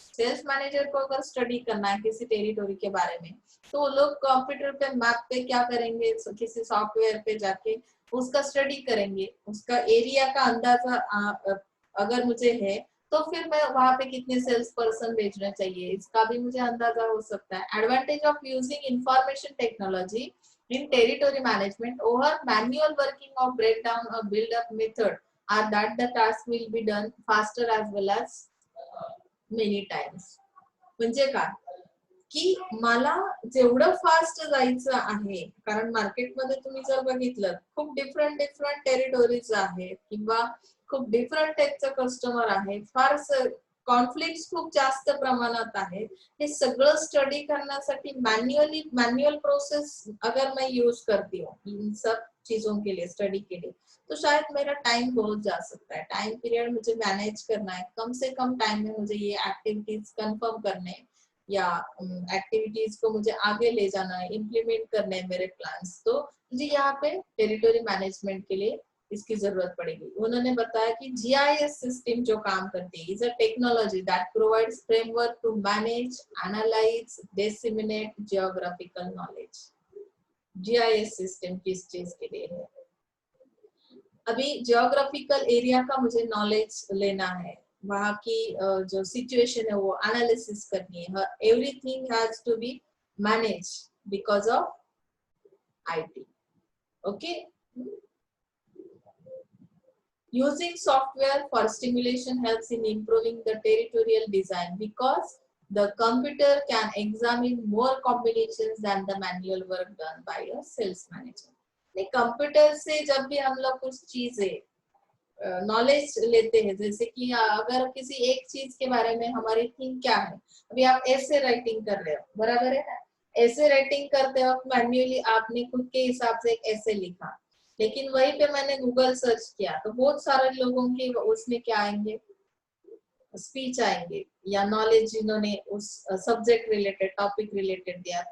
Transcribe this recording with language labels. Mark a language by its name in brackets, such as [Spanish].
[Hindi] Sales manager को अगर study करना है किसी टेरिटोरी के बारे में, तो लोग कंप्यूटर पे मैप पे क्या करेंगे, किसी सॉफ्टवेयर पे जाके उसका स्टडी करेंगे, उसका एरिया का अंदाजा अगर मुझे है तो फिर मैं वहां पे कितने सेल्स पर्सन भेजना चाहिए इसका भी मुझे अंदाजा हो सकता है. [English] Advantage of using information technology in territory management over manual working of breakdown or build up method are that the task will be done faster as well as many times. [Marathi] म्हणजे काय की मला जेवढं फास्ट जायचं आहे, कारण मार्केटमध्ये तुम्ही जर बघितलं खूप डिफरंट टेरिटोरीज आहेत किंवा खूप डिफरंट टाइपचं कस्टमर आहे, फार कॉन्फ्लिक्ट खूप जास्त प्रमाणात आहेत. हे सगळं स्टडी करण्यासाठी [Hindi] मैन्युअल प्रोसेस अगर मैं यूज करती हूँ इन सब चीजों के लिए, स्टडी के लिए, तो शायद मेरा टाइम बहुत जा सकता है. टाइम पीरियड मुझे मैनेज करना है, कम से कम टाइम में मुझे ये एक्टिविटीज कंफर्म करने या एक्टिविटीज को मुझे आगे ले जाना है, इम्प्लीमेंट करने हैं मेरे प्लान्स. तो मुझे यहाँ पे टेरिटोरी मैनेजमेंट के लिए इसकी जरूरत पड़ेगी. उन्होंने बताया कि जीआईएस सिस्टम जो काम करती है [English] Is a technology that provides framework to manage, analyse, disseminate geographical knowledge. [Hindi] GIS system किस चीज के लिए है? अभी जियोग्राफिकल एरिया का मुझे नॉलेज लेना है, वहाँ की जो सिचुएशन है वो एनालिसिस करनी है. [English] Everything has to be manage because of IT. Okay. Using software for simulation helps in improving the territorial design because the computer can examine more combinations than the manual work done by a sales manager. [Hindi] Computer से जब भी हम लोग कुछ चीजें knowledge लेते हैं, जैसे कि अगर किसी एक चीज के बारे में हमारी थिंक क्या है, अभी आप ऐसे राइटिंग कर रहे हो, बराबर है ना? ऐसे राइटिंग करते वक्त मैन्युअली आपने खुद के हिसाब से एक ऐसे लिखा, लेकिन वहीं पे मैंने गूगल सर्च किया तो बहुत सारे लोगों के उसमें क्या आएंगे, स्पीच आएंगे या नॉलेज जिन्होंने उस सब्जेक्ट रिलेटेड, टॉपिक रिलेटेड दिया.